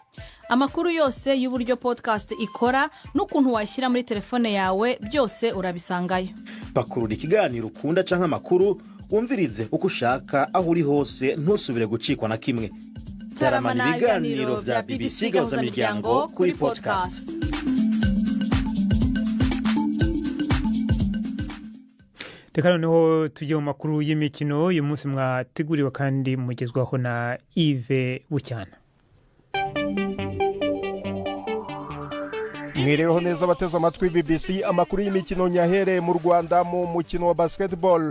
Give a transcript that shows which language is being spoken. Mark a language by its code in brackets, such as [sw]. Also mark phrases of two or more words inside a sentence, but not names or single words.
[rw] Amakuru yose y'uburyo podcast ikora n'ukuntu washyira muri telefone yawe byose urabisangayo. [rn] Pakurura ikiganiro ukunda canke amakuru wumvirize uko ushaka aho uri hose ntusubire gucikwa na kimwe. Taramana ibiganiro vya BBC gahuzamiryango kuri podcast. [rw] Reka noneho tujye mu makuru y'imikino uyu munsi mwateguriwe kandi mugezwaho na Yves Bucyana. Mwireho neza bateze amatwi BBC amakuru y'imikino nyahere mu Rwanda mu mukino wa basketball.